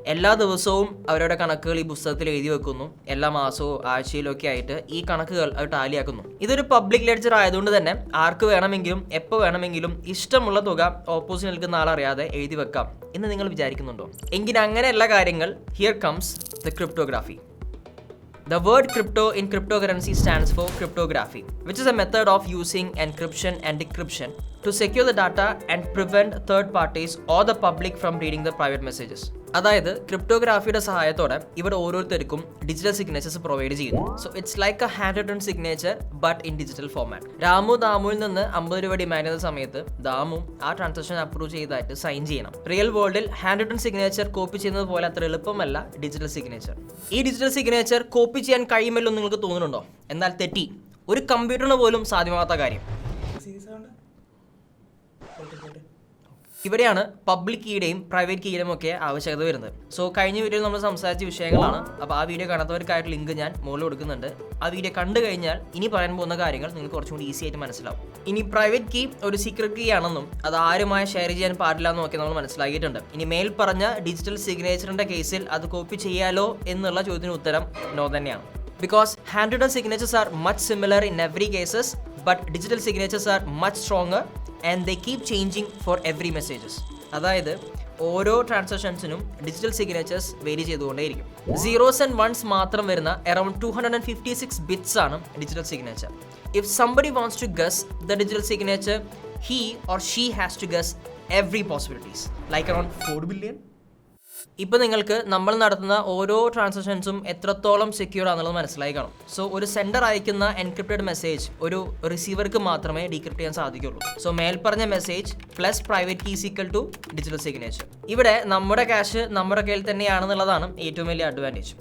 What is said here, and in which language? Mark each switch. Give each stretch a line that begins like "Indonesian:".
Malayalam: എല്ലാ ദിവസവും അവരുടെ കണക്കുകൾ ഈ പുസ്തകത്തിൽ എഴുതി വെക്കുന്നു. എല്ലാ മാസവും ആഴ്ചയിലും ഒക്കെ ആയിട്ട് ഈ കണക്കുകൾ അവർ ടാലിയാക്കുന്നു. ഇതൊരു പബ്ലിക് ലെഡ്ജർ ആയതുകൊണ്ട് തന്നെ ആർക്ക് വേണമെങ്കിലും എപ്പോൾ വേണമെങ്കിലും ഇഷ്ടമുള്ള തുക ഓപ്പോസിറ്റ് നിൽക്കുന്ന ആളറിയാതെ എഴുതി വെക്കാം എന്ന് നിങ്ങൾ വിചാരിക്കുന്നുണ്ടോ? എങ്കിൽ അങ്ങനെയുള്ള കാര്യങ്ങൾ.
English: Here comes the cryptography. The word crypto in cryptocurrency stands for cryptography, which is a method of using encryption and decryption to secure the data and prevent third parties or the public from reading the private messages.
Malayalam: അതായത് ക്രിപ്റ്റോഗ്രാഫിയുടെ സഹായത്തോടെ ഇവർ ഓരോരുത്തർക്കും digital signatures provide ചെയ്യുന്നു.
English: So it's like a handwritten signature but in digital format.
Malayalam: ദാമുവിൽ നിന്ന് 50 രൂപ demand ചെയ്യുന്ന സമയത്ത് ദാമു ആ ട്രാൻസാക്ഷൻ അപ്രൂവ് ചെയ്തതായിട്ട് സൈൻ ചെയ്യണം. റിയൽ വേൾഡിൽ ഹാൻഡ് റിട്ടൺ സിഗ്നേച്ചർ കോപ്പി ചെയ്യുന്നത് പോലെ അത്ര എളുപ്പമല്ല ഡിജിറ്റൽ സിഗ്നേച്ചർ. ഈ ഡിജിറ്റൽ സിഗ്നേച്ചർ കോപ്പി ചെയ്യാൻ കഴിയുമല്ലോ നിങ്ങൾക്ക് തോന്നുന്നുണ്ടോ? എന്നാൽ തെറ്റി. ഒരു കമ്പ്യൂട്ടറിന് പോലും സാധ്യമാകാത്ത കാര്യം. ഇവിടെയാണ് പബ്ലിക് കീയുടെയും പ്രൈവറ്റ് കീയുടെയും ഒക്കെ ആവശ്യകത വരുന്നത്. സോ കഴിഞ്ഞ വീഡിയോയിൽ നമ്മൾ സംസാരിച്ച വിഷയങ്ങളാണ്. അപ്പോൾ ആ വീഡിയോ കാണാത്തവർക്കായിട്ട് ലിങ്ക് ഞാൻ മുകളിൽ കൊടുക്കുന്നുണ്ട്. ആ വീഡിയോ കണ്ടു കഴിഞ്ഞാൽ ഇനി പറയാൻ പോകുന്ന കാര്യങ്ങൾ നിങ്ങൾക്ക് കുറച്ചും കൂടി ഈസി ആയിട്ട് മനസ്സിലാവും. ഇനി പ്രൈവറ്റ് കീ ഒരു സീക്രട്ട് കീ ആണെന്നും അത് ആരുമായി ഷെയർ ചെയ്യാൻ പാടില്ല എന്നും ഒക്കെ നമ്മൾ മനസ്സിലാക്കിയിട്ടുണ്ട്. ഇനി മേൽ പറഞ്ഞ ഡിജിറ്റൽ സിഗ്നേച്ചറിന്റെ കേസിൽ അത് കോപ്പി ചെയ്യാലോ എന്നുള്ള ചോദ്യത്തിന് ഉത്തരം നോ തന്നെയാണ്.
English: Because handwritten signatures are much similar in every cases, but digital signatures are much stronger and they keep changing for every messages.
Malayalam: അതായത് ഓരോ ട്രാൻസാക്ഷൻസിനും digital signatures vary ചെയ്തുകൊണ്ടേയിരിക്കും.
English: 0s and 1s
Malayalam: മാത്രം വരുന്ന
English: around 256 bits
Malayalam: ആണ് digital signature.
English: If somebody wants to guess the digital signature, he or she has to guess every possibilities, like around 4 billion.
Malayalam: ഇപ്പോൾ നിങ്ങൾക്ക് നമ്മൾ നടത്തുന്ന ഓരോ ട്രാൻസാക്ഷൻസും എത്രത്തോളം സെക്യൂർ ആണെന്നുള്ളത് മനസ്സിലായി കാണും. സോ ഒരു സെൻഡർ അയക്കുന്ന എൻക്രിപ്റ്റഡ് മെസ്സേജ് ഒരു റിസീവർക്ക് മാത്രമേ ഡീക്രിപ്റ്റ് ചെയ്യാൻ സാധിക്കുള്ളൂ. സോ മേൽപ്പറഞ്ഞ message plus private keys equal to digital signature. ഇവിടെ നമ്മുടെ ക്യാഷ് നമ്മുടെ കയ്യിൽ തന്നെയാണെന്നുള്ളതാണ് ഏറ്റവും വലിയ അഡ്വാൻറ്റേജ്.